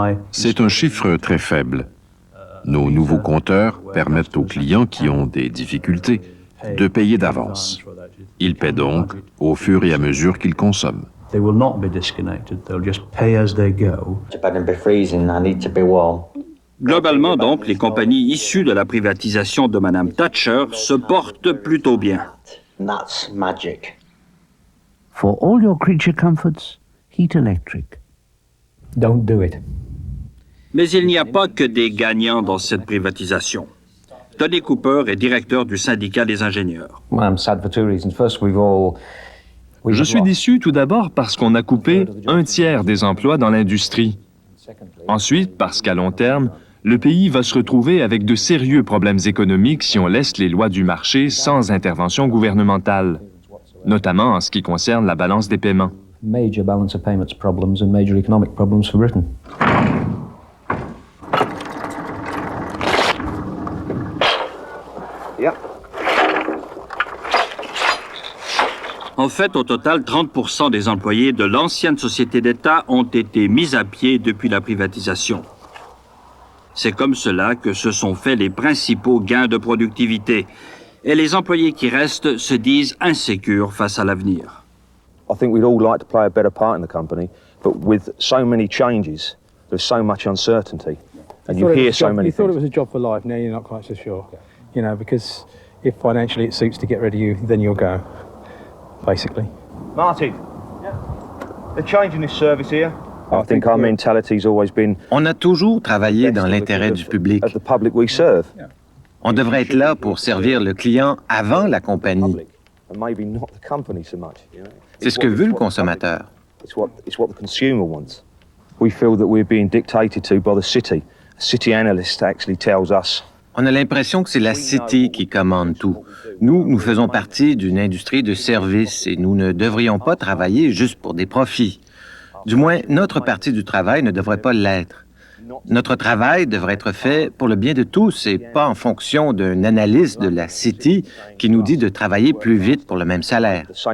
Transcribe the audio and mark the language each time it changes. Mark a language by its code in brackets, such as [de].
[fr] C'est un chiffre très faible. Nos nouveaux compteurs permettent aux clients qui ont des difficultés de payer d'avance. Ils paient donc au fur et à mesure qu'ils consomment. [en] They will not be disconnected, they'll just pay as they go. [fr] Globalement, donc, les compagnies issues de la privatisation de Mme Thatcher se portent plutôt bien. [en] That's magic. For all your creature comforts, Heat Electric. Don't do it. [fr] Mais il n'y a pas que des gagnants dans cette privatisation. Tony Cooper est directeur du syndicat des ingénieurs. [en] I'm sad for two reasons. First, [fr] Je suis déçu tout d'abord parce qu'on a coupé un tiers des emplois dans l'industrie. Ensuite, parce qu'à long terme, le pays va se retrouver avec de sérieux problèmes économiques si on laisse les lois du marché sans intervention gouvernementale, notamment en ce qui concerne la balance des paiements. [en] Major balance of payments problems and major economic problems for Britain. [fr] En fait, au total, 30% des employés de l'ancienne société d'État ont été mis à pied depuis la privatisation. C'est comme cela que se sont faits les principaux gains de productivité. Et les employés qui restent se disent insécures face à l'avenir. [en] I think we'd all like to play a better part in the company, but with so many changes, there's so much uncertainty, and you hear so many things. You thought it was a job for life, now you're not quite so sure. You know, because if financially it suits to get rid of you, then you'll go, basically. Martin, they're changing this service here. I think our mentality's always been... [fr] On a toujours travaillé dans l'intérêt du public. [en] The public we serve. [fr] On devrait être là pour servir le client avant la compagnie. [en] And maybe not the company so much, you know. [fr] C'est ce que veut le consommateur. [en] It's what the consumer wants. We feel that we're being dictated to by the city. A city analyst actually tells us. [fr] On a l'impression que c'est la City qui commande tout. Nous faisons partie d'une industrie de services et nous ne devrions pas travailler juste pour des profits. Du moins, notre partie du travail ne devrait pas l'être. Notre travail devrait être fait pour le bien de tous et pas en fonction d'un analyste de la City qui nous dit de travailler plus vite pour le même salaire.